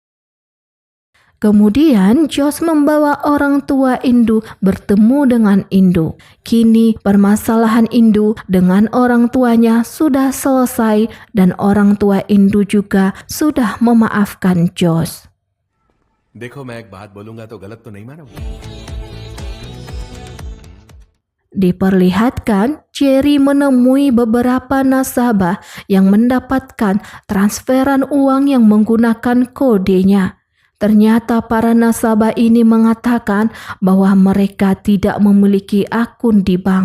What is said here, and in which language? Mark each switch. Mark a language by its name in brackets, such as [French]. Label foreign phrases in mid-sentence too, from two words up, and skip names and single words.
[Indonesian] Kemudian Josh membawa orang tua Indu bertemu dengan Indu. Kini permasalahan Indu dengan orang tuanya sudah selesai dan orang tua Indu juga sudah memaafkan Josh. [Hindi] देखो मैं एक बात बोलूंगा तो गलत तो नहीं मानोगे? [Indonesian] Diperlihatkan Jerry menemui beberapa nasabah yang mendapatkan transferan uang yang menggunakan kodenya. Ternyata para nasabah ini mengatakan bahwa mereka tidak memiliki akun di bank.